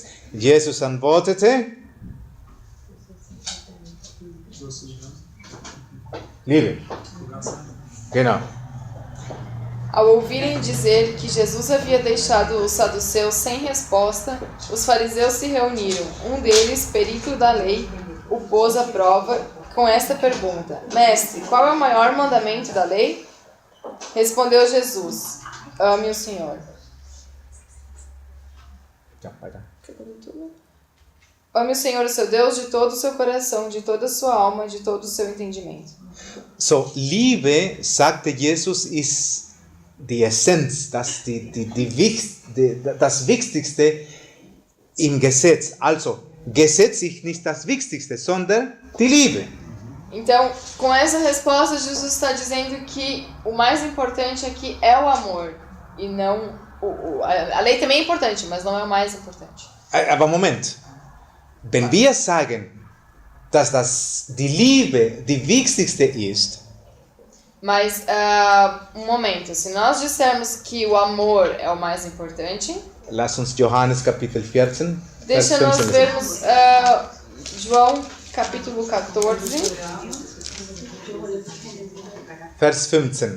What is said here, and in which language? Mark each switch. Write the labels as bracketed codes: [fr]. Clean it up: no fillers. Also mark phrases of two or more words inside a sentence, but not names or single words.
[de] Jesus antwortete: Liebe. Genau. [pt] Ao ouvirem dizer que Jesus havia deixado os saduceus sem resposta, os fariseus se reuniram. Um deles, perito da lei, o pôs à prova com esta pergunta: Mestre, qual é o maior mandamento da lei? Respondeu Jesus: Ame o Senhor. Ame o Senhor, o seu Deus, de todo o seu coração, de toda a sua alma, de todo o seu entendimento. [de] So, Liebe, sagte Jesus, ist die Essenz, das Wichtigste im Gesetz. Also, Gesetz ist nicht das Wichtigste, sondern die Liebe. [pt] Então, com essa resposta, Jesus está dizendo que o mais importante aqui é o amor e não a lei também é importante, mas não é o mais importante. [de] Aber Moment, wenn wir sagen, dass die Liebe die wichtigste ist, [pt] Mas, momento, se nós dissermos que o amor é o mais importante, [de] lass uns Johannes Kapitel 14, Vers [pt] deixa nós [de] 15 lesen. [pt] vermos João capítulo 14, [de] Vers 15.